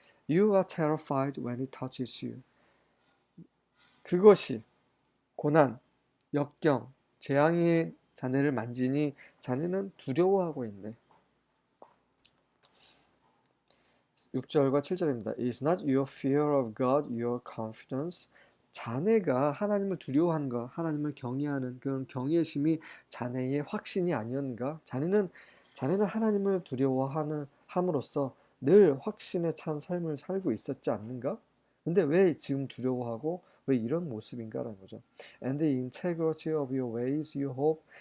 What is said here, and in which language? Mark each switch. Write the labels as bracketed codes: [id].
[en] You are terrified when it touches you. [ko] 그것이 고난, 역경, 재앙이 자네를 만지니 자네는 두려워하고 있네. 6절과 7절입니다. Is not your fear of God your confidence? 자네가 하나님을 두려워하는 것, 하나님을 경외하는 그런 경외심이 자네의 확신이 아니었는가? 자네는 하나님을 함으로써 늘 확신에 찬 삶을 살고 있었지 않는가? 근데 왜 지금 두려워하고 왜 이런 모습인가라는 거죠. [en] And the integrity of your ways you hope.